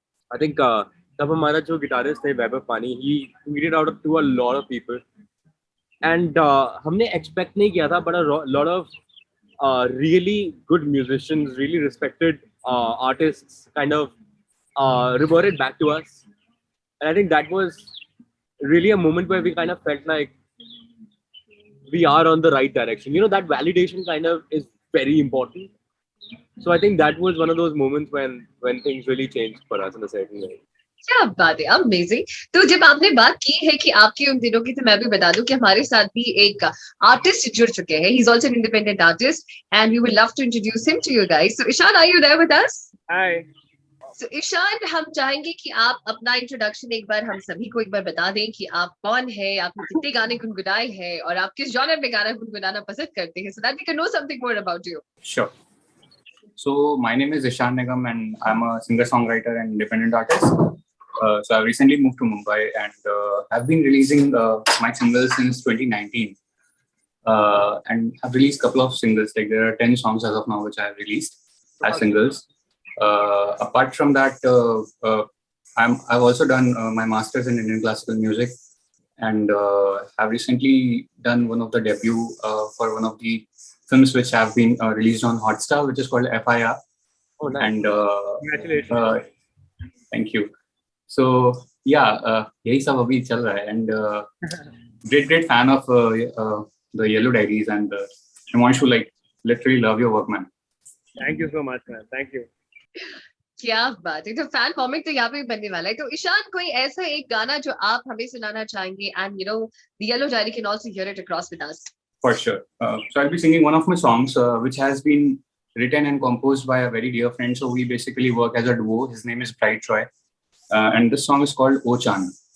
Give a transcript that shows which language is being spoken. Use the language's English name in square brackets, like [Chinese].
[English] I think [Hindi] तब हमारा जो गिटारिस्ट थे वैभव पानी, [English] he tweeted out to a lot of people, and [Hindi] हमने expect नहीं किया था, [English] but a lot of really good musicians, really respected artists kind of reverted back to us, and I think that was really a moment where we kind of felt like we are on the right direction. You know, that validation kind of is very important. So I think that was one of those moments when things really changed for us in a certain way. [Hindi] क्या बात है, amazing. तो जब आपने बात की है कि आपके उन दिनों की, तो मैं भी बता दूं कि हमारे साथ भी एक आर्टिस्ट जुड़ चुके हैं. [English] He is also an independent artist and we would love to introduce him to you guys. So Ishaan, are you there with us? Hi. [Hindi] So, Ishan, हम चाहेंगे कि आप अपना इंट्रोडक्शन एक बार हम सभी को एक बार बता दें कि आप कौन है, आपने कितने गाने गुनगुनाए हैं और आप किस जॉनर में गाना गुनगुनाना पसंद करते हैं, [English] so that we can know something more about you. Sure. So my name is Ishan Nigam and I'm a singer-songwriter and independent artist. So I recently moved to Mumbai and I've been releasing my singles since 2019. And I've released a couple of singles, like there are 10 songs as of now which I have released as singles. Apart from that, I've also done my master's in Indian classical music, and I've recently done one of the debut for one of the films which have been released on Hotstar, which is called FIR. Oh, nice. And Congratulations. Thank you. So yeah, [Hindi] यही सब अभी चल रहा है, [English] and great fan of the Theyellowdiaries, and I want to like literally love your work, man. Thank you so much, man. Thank you. [Hindi] क्या बात है, तो फैन फॉर्मिंग तो यहाँ पे भी बनने वाला है। तो ईशान, कोई ऐसा एक गाना जो आप हमें सुनाना चाहेंगे, [English] And the Yellow Diary can also hear it across with us. For sure. So I'll be singing one of my songs, which has been written and composed by a very dear friend. So we basically work as a duo. His name is Bright Troy. And this song is called O Chan.